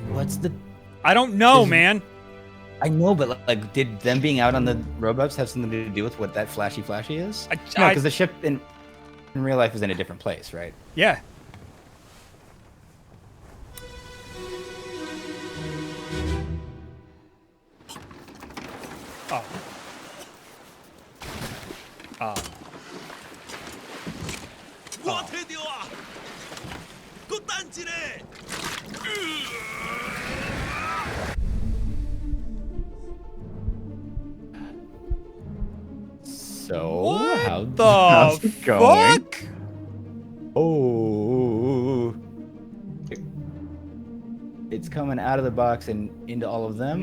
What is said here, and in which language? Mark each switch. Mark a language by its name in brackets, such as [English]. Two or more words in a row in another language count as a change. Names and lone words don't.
[English] What's the? I don't know, man. I know, but like, did them being out on the rowboats have something to do with what that flashy is? No, because the ship in real life is in a different place, right? Yeah. Oh. Oh. [Cantonese] 我睇到啊，個單字咧。 [English] So What how's the it going? fuck? Oh, it's coming out of the box and into all of them.